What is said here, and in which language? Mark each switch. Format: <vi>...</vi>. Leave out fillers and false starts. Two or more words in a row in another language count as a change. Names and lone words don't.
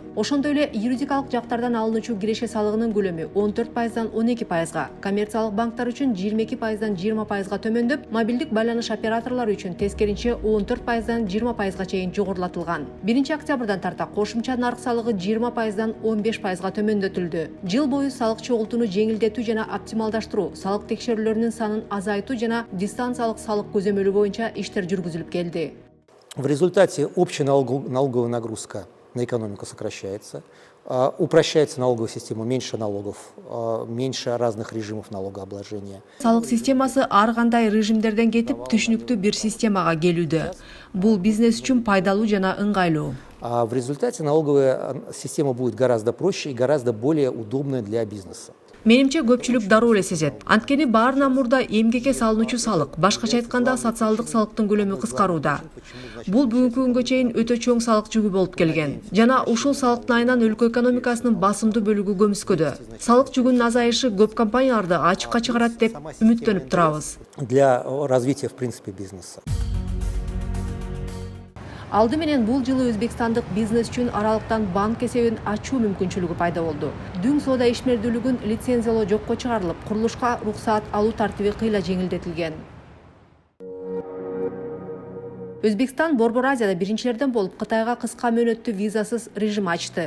<ky>Ошондой эле юридикалык жактардан алынуучу киреше салыгынын көлөмү 14%дан 12%га, коммерциялык банктар үчүн 22%дан 20% пайызга төмөндөп, мобилдик байланыш операторлору үчүн тескеринче 14%дан 20%га чейин жогорулатылган. 1-октябрдан тарта кошумча нарык салыгы 20%дан 15%га төмөндөтүлдү. Жыл бою салык чогултууну жеңилдетүү жана оптималдаштыруу, салык текшерүүлөрүнүн санын азайтуу жана дистанциялык салык көзөмөлү боюнча иштер жүргүзүлүп келди.</ky> <ru>В результате общая налоговая нагрузка на экономику сокращается, упрощается налоговая система, меньше налогов, меньше разных режимов налогообложения.</ru> <ky>Салык системасы ар кандай режимдерден кетип, түшүнүктүү бир системага келүүдө. Бул бизнес үчүн пайдалуу жана ыңгайлуу.</ky> <ru>А в результате налоговая система будет гораздо проще и гораздо более удобная для бизнеса.</ru> <ky>Менимче көпчүлүк дароо эле сезет. Анткени баарынан мурда эмгекке салынуучу салык, башкача айтканда социалдык салыктын көлөмү кыскарууда. Бул бүгүнкү күнгө чейин өтө чоң салык жүгү болуп келген. Жана ушул салыктын айынан өлкө экономикасынын басымдуу бөлүгү көмүскөдө. Салык жүгүнүн азайышы көп компанияларды ачыкка чыгарат деп үмүттөнүп турабыз.</ky> <ru>Для развития, в принципе, бизнеса.</ru> <ky>Алды менен бул жылы Өзбекстандык бизнес үчүн аралыктан банк эсебин ачуу мүмкүнчүлүгү пайда болду. Дүң соода ишмердүүлүгүн лицензиялоо жокко чыгарылып, курулушка уруксаат алуу тартиби кыйла жеңилдетилген. Өзбекстан Борбор Азияда биринчилерден болуп Кытайга кыска мөөнөттүү визасыз режим ачты.</ky>